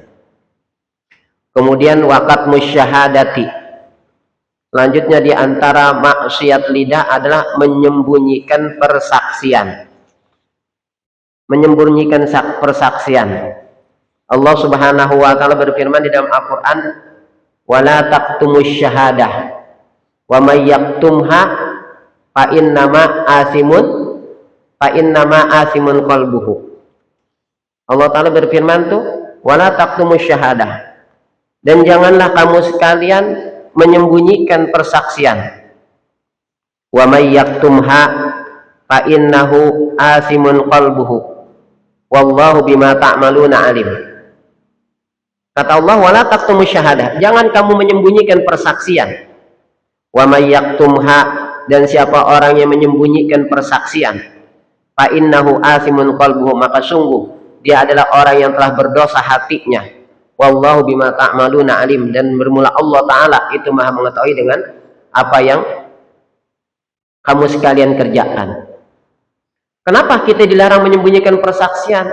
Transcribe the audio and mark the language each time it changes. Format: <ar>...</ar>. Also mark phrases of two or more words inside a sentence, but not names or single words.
<id>Kemudian</id> <ar>وكتم الشهادة,</ar> <id>selanjutnya di antara maksiat lidah adalah menyembunyikan persaksian. Menyembunyikan persaksian. Allah</id> <ar>سبحانه وتعالى</ar> <id>berfirman di dalam Al-Qur'an,</id> <ar>"ولا تكتموا الشهادة ومن يكتمها فإنما آثم قلبه."</ar> <id>Allah taala berfirman tuh,</id> <ar>"ولا تكتموا الشهادة."</ar> <id>Dan janganlah kamu sekalian menyembunyikan persaksian.</id> <ar>ومن يكتمها فإنه آثم قلبه والله بما تعملون عليم.</ar> <id>Kata Allah,</id> <ar>ولا تكتموا الشهادة,</ar> <id>jangan kamu menyembunyikan persaksian.</id> <ar>ومن يكتمها,</ar> <id>dan siapa orang yang menyembunyikan persaksian,</id> <ar>فإنه آثم قلبه,</ar> <id>maka sungguh dia adalah orang yang telah berdosa hatinya.</id> <ar>والله بما تعملون عليم,</ar> <id>dan bermula Allah Ta'ala itu maha mengetahui dengan apa yang kamu sekalian kerjakan. Kenapa kita dilarang menyembunyikan persaksian?</id>